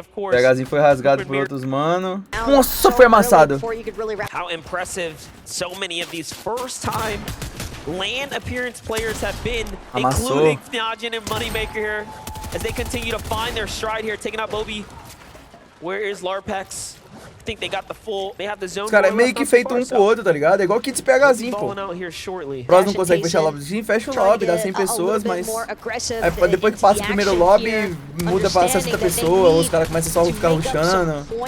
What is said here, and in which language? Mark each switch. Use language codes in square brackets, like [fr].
[pt] PHzinho foi rasgado por outros, mano. Nossa, foi amassado. [en] How impressive so many of these first-time LAN appearance players have been, including Fnajin and Moneymaker here, as they continue to find their stride here, taking out Bobby. Where is Larpex? I think they got the full. They have the zone. [pt] Os caras é meio que feito um com o outro, tá ligado? É igual Kids PHzinho, pô. O próximo consegue fechar o lobbyzinho, fecha o lobby, dá 100 pessoas, mas depois que passa o primeiro lobby, muda pra 60 pessoas, os caras começam só a ficar rushando.